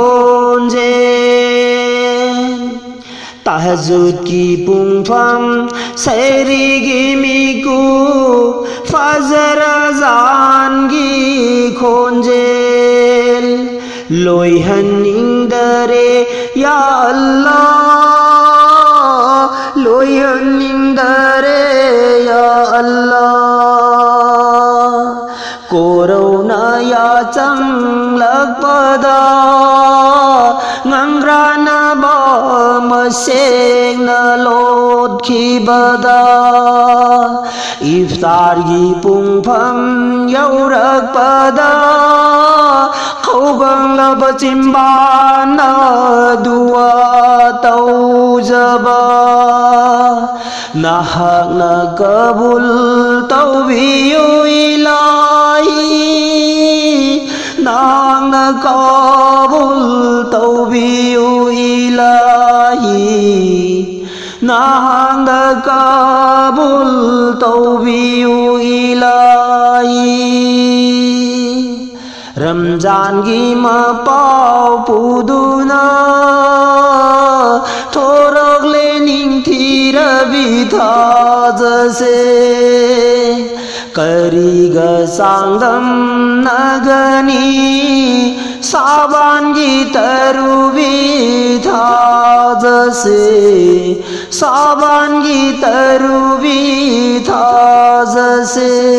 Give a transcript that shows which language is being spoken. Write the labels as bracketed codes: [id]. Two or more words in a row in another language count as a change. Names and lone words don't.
[mni] khonje Tahajud ki pungpham Sairi gi miku Fajr azan gi khonje Loihan indare [ar] يا الله [mni] Loihan indare [ar] يا الله [mni] Corona ya changlakpada Ngangrana ba maseng na lot khibada Iftar gi pungpham yaurakpada Khawgang laba chimbana dua taujaba nahakna kabul tawbiyu ilahi nahakna kabul tawbiyu ilahi nahakna kabul tawbiyu ilahi Ramzan gi mapau puduna thorak lening thira bitha jase kariga sangdam nagani saban gi taru bitha jase saban gi taru bitha jase